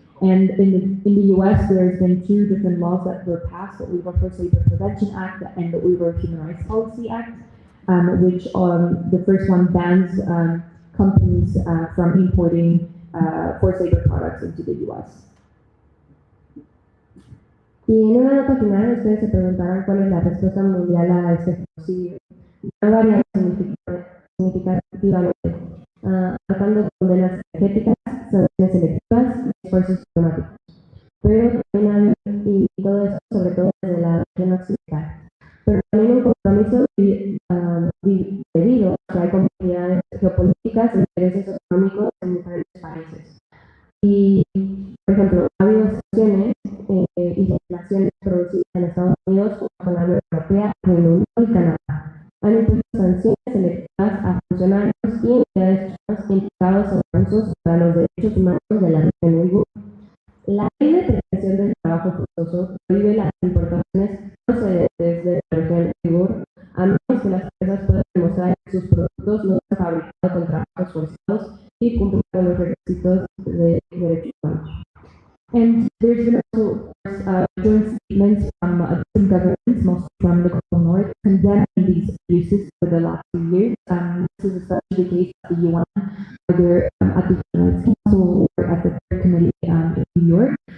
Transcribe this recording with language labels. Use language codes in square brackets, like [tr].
[en] And in the US, there's been 2 different laws that were passed, the Uyghur Forced Labor Prevention Act and the Uyghur Human Rights Policy Act, which the first one bans companies from importing forced labor products into the US. [es] Y en una nota final, ustedes se preguntarán cuál es la respuesta mundial a este genocidio. Ha variado significativamente, tratando condenas energéticas, sanciones selectivas y esfuerzos diplomáticos. Pero también y todo eso, sobre todo desde la región occidental. Pero también un compromiso debido a que hay complejidades geopolíticas e intereses económicos en diferentes países. Y, por ejemplo, ha habido sanciones y legislaciones producidas en Estados Unidos junto con la Unión Europea, Reino Unido y Canadá. Han impuesto sanciones selectivas a funcionarios y entidades chinas implicados en abusos para los derechos humanos de la región Uigur. La ley de prevención del trabajo forzoso prohíbe las importaciones procedentes de la región Uigur, a menos que las empresas puedan demostrar que sus productos no se han fabricado con trabajos forzados y cumplen con los requisitos de derechos humanos. [en] And there's been also, of course, joint statements from different governments, mostly from the global north, condemning these abuses for the last few years. This is especially the case at the UN, either at the Human Rights Council or at the Third Committee in New York.